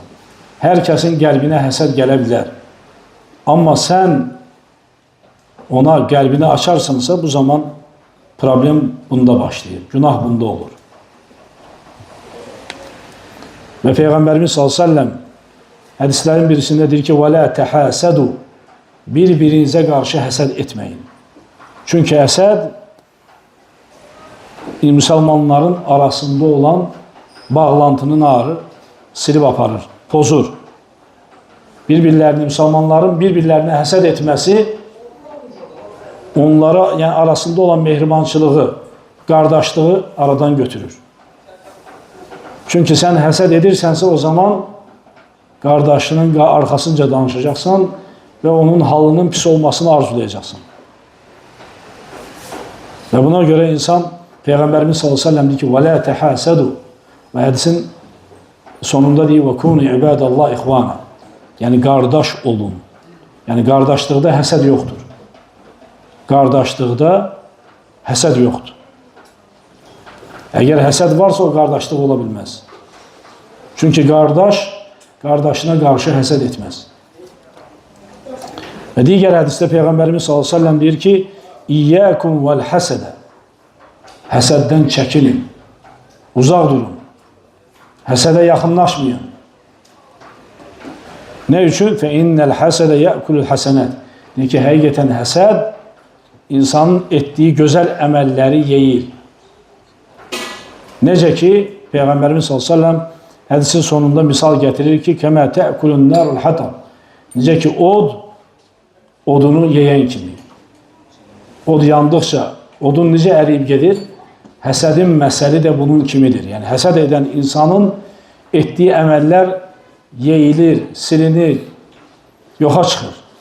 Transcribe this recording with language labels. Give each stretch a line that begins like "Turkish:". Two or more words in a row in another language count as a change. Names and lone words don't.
Azerbaijani: Hər kəsin qəlbinə həsəd gələ bilər. Amma sən ona qəlbini açarsansa, bu zaman problem bunda başlayır. Günah bunda olur. Və Peyğəmbərimiz s.ə.v hədislərin birisində deyir ki,
Arabic: وَلَا تَحَاسَدُوا
Azerbaijani: Bir-birinizə qarşı həsəd etməyin. Çünki həsəd müsəlmanların arasında olan bağlantının ağrı silib aparır, pozur. Müsəlmanların bir-birlərinə həsəd etməsi onlara, yəni arasında olan mehribançılığı, qardaşlığı aradan götürür. Çünki sən həsəd edirsənsə, o zaman qardaşının arxasınca danışacaqsan və onun halının pis olmasını arzulayacaqsan. Və buna görə insan, Peyğəmbərimiz s.ə.v deyir ki,
Arabic: وَلَا تَحَاسَدُوا
Azerbaijani: Və hədisin sonunda deyir,
Arabic: وَكُونِ عِبَادَ اللّٰهِ إِخْوَانًا
Azerbaijani: Yəni, qardaş olun. Yəni, qardaşlıqda həsəd yoxdur. Qardaşlıqda həsəd yoxdur. Əgər həsəd varsa, o qardaşlıq ola bilməz. Çünki qardaş, qardaşına qarşı həsəd etməz. Və digər hədisdə Peyğəmbərimiz s.ə.v deyir ki,
Arabic: إياكم والحسد
Azerbaijani: Həsəddən çəkilin, uzaq durun, həsədə yaxınlaşmayın. Nə üçün?
Arabic: فَإِنَّ الْحَسَدَ يَأْكُلُ الْحَسَنَاتِ
Azerbaijani: Deyir ki, həqiqətən həsəd insanın etdiyi gözəl əməlləri yeyir. Necə ki, Peyğəmbərimiz s.ə.v hədisin sonunda misal gətirir ki,
Arabic: كَمَا تَأْكُلُ النَّارُ الْحَطَبِ
Azerbaijani: Necə ki, odunu yeyən kimi. Od yandıqca, odun necə əriyib gedir? Həsədin məsəli də bunun kimidir. Yəni, həsəd edən insanın etdiyi əməllər yeyilir, silinir, yoxa çıxır.